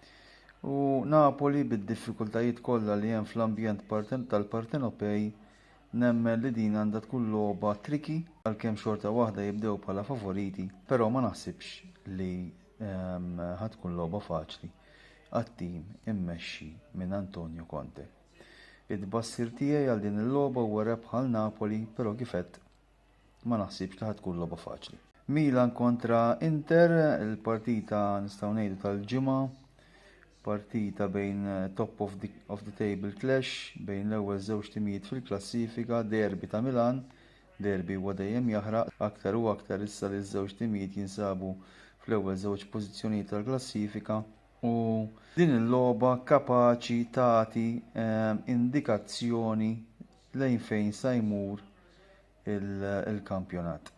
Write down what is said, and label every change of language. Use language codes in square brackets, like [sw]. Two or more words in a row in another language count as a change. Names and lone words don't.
[mt] U Napoli bid-diffikultajiet kollha li hemm fl-ambjent tal-Partenopej nemmen li din għandha tkun logħba triki għalkemm xorta waħda jibdew bħala favoriti, però ma naħsibx li ħatkun logħba faċli għat-tim immexxi minn Antonio Conte. It-tbassir tiegħi għal din il-logħba huwa rebħa għal Napoli, però kif għedt ma naħsibx li ħatkun logħba faċli. Milan kontra Inter, il-partita nistgħu ngħidu tal-ġimgħa. Partita bejn [en] top of the table clash [mt] bejn l-ewwel żewġ timijiet fil-klassifika, derbi ta' Milan, derbi huwa dejjem jaħraq aktar u aktar issa li ż-żewġ timijiet jinsabu fl-ewwel żewġ pożizzjonijiet tal-klassifika u din il-logħba kapaċi tagħti indikazzjoni lejn fejn se jmur il-kampjonat.